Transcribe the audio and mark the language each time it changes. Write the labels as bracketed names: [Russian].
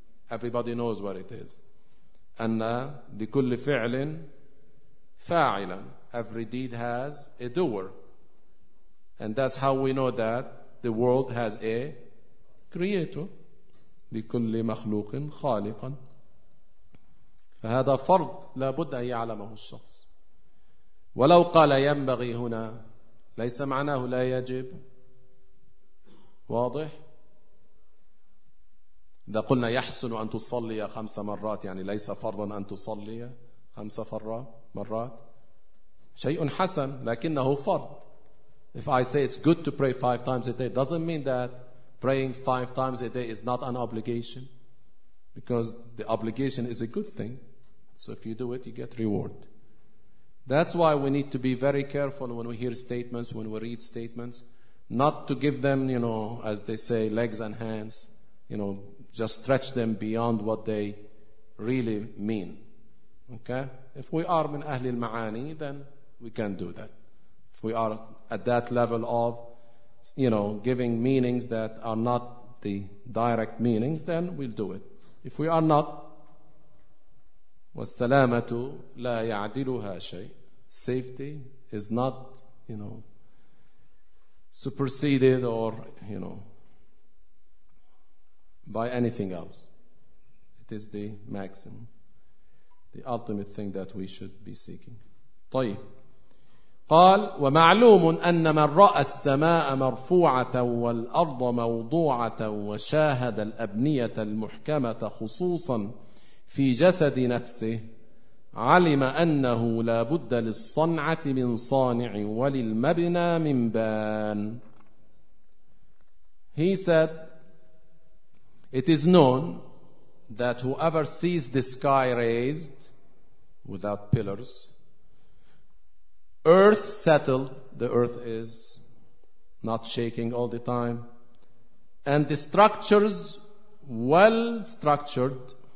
[English] Everybody knows what it is. [Arabic] أن لكل فعل فاعلا. [English] Every deed has a doer. And that's how we know that the world has a creator. [Arabic] لكل مخلوق خالقا. فهذا فرض لابد أن يعلمه الشخص. ولو قال ينبغي هنا ليس معناه لا يجب. واضح؟ إذا قلنا يحسن أن تصلي 5 مرات، يعني ليس فرضا أن تصلي 5 مرات، شيء حسن لكنه فرض. [English] If I say it's good to pray 5 times a day, doesn't mean that praying 5 times a day is not an obligation, because the obligation is a good thing. So if you do it, you get reward. That's why we need to be very careful when we hear statements, when we read statements, not to give them, you know, as they say, legs and hands, you know, just stretch them beyond what they really mean. Okay? If we are [Arabic] min ahli al-ma'ani, [English] then we can do that. If we are at that level of, you know, giving meanings that are not the direct meanings, then we'll do it. If we are not, [Arabic] والسلامة لا يعدلها شيء. [English] Safety is not, you know, superseded or, you know, by anything else. It is the maximum, the ultimate thing that we should be seeking. [Arabic] طيب. قال ومعلوم أن من رأى السماء مرفوعة والأرض موضوعة وشاهد الأبنية المحكمة خصوصا في جسد نفسه علم أنه لا بد للصنعة من صانع وللمبنى من بان. [English] He said, it is known that whoever sees the sky raised without pillars, earth settled, the earth is not shaking all the time, and the structures well structured,